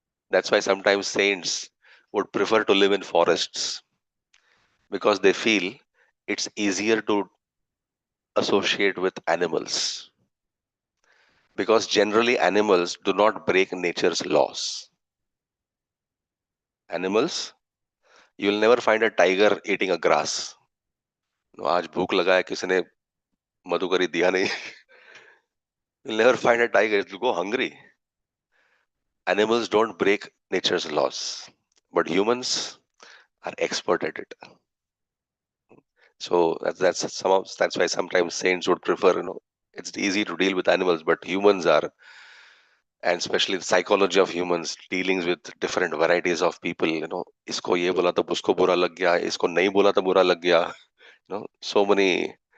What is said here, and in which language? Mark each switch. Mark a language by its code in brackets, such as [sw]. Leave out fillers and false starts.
[en] That's why sometimes saints would prefer to live in forests because they feel it's easier to associate with animals. Because generally, animals do not break nature's laws. Animals, you will never find a tiger eating a grass. [hi] आज भूख लगा है किसी ने मधुकरी दिया नहीं. [en] You'll never find a tiger. It'll go hungry. Animals don't break nature's laws, but humans are expert at it. So that's why sometimes saints would prefer, it's easy to deal with animals, but humans are, and especially the psychology of humans, dealings with different varieties of people, [hi] isko ye bola to usko bura lag gaya, [en] isko nahi bola to bura lag gaya, so many